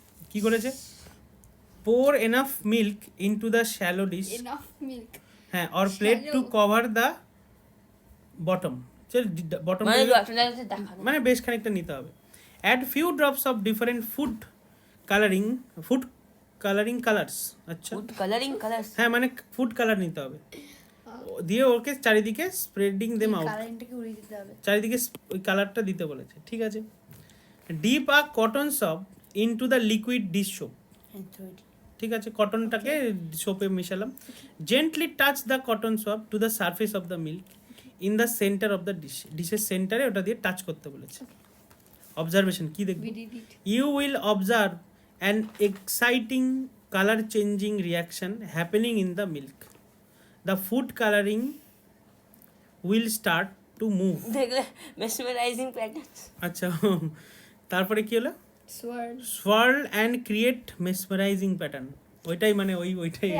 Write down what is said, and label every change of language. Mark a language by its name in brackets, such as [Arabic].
[Bangla] কি করেছে, [English] pour enough milk into the shallow dish, enough milk, [Bangla] হ্যাঁ, [English] or plate to cover the bottom, [Bangla] bottom মানে বেশ খানিকটা নিতে হবে। [English] add few drops of different food coloring colors, আচ্ছা food colouring colours, [Bangla] হ্যাঁ মানে ফুড কালার নিতে হবে, দিয়ে ওকে চারিদিকে [English] spreading them out, [Bangla] কালারিংটাকে উড়িয়ে দিতে হবে, চারিদিকে ওই কালারটা দিতে বলেছে, ঠিক আছে। [English] dip a cotton soap into the liquid dish soap, [Bangla] ঠিক আছে, কটনটাকে সোপে মিশালাম। [English] gently touch the cotton soap to the surface of the milk in the centre of the dish, [Bangla] ডিশের সেন্টারে ওটা দিয়ে টাচ করতে বলেছে। অবজারভেশন কি দেখবি? [English] You will observe an exciting colour changing reaction happening in the milk, the food colouring will start to move. [Bangla] দেখলে mesmerising pattern. আচ্ছা, তারপরে কি হলো? Sword [English] swirl and create mesmerizing pattern, [Bangla] ওইটাই মানে ওইটাই